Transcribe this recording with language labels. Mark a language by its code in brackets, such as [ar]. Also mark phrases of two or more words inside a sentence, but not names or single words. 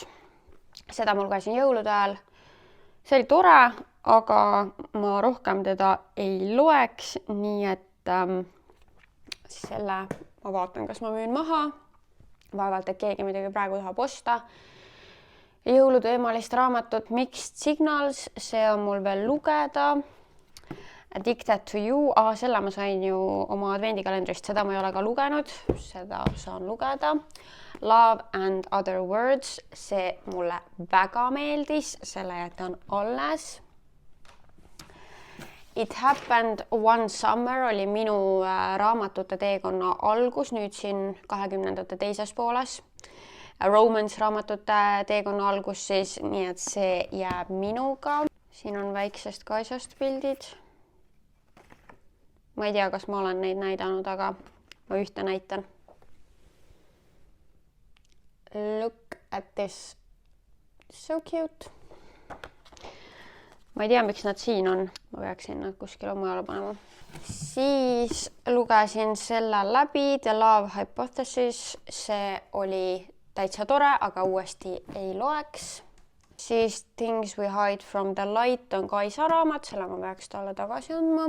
[et] Seda ma lugesin jõulude ajal. See oli tore, aga ma rohkem teda ei loeks, nii et selle ma vaatan, kas ma müün maha. Vaevalt, et keegi midagi praegu tahab osta. Jõuluteemalist raamatut Mixed Signals, see on mul veel lugeda. Addicted to You, selle ma sain ju oma advendikalendrist, seda ma ei ole ka lugenud, seda saan lugeda. Love and Other Words, see mulle väga meeldis, selle jätan alles. It Happened One Summer oli minu raamatute teekonna algus, nüüd siin 20. teises pooles. Romance raamatute teekonna algus siis, nii et see jääb minuga. siin on väiksest kaisast pildid. Ma ei tea, kas ma olen neid näidanud, aga ma ühte näitan. [en] Look at this. So cute. [et] Ma ei tea, miks nad siin on. Ma peaksin nad kuskile mujale panema. Siis lugesin selle läbi, The Love Hypothesis. See oli täitsa tore, aga uuesti ei loeks. Siis Things We Hide From The Light on Kaisa raamat, selle ma peaks talle tagasi andma.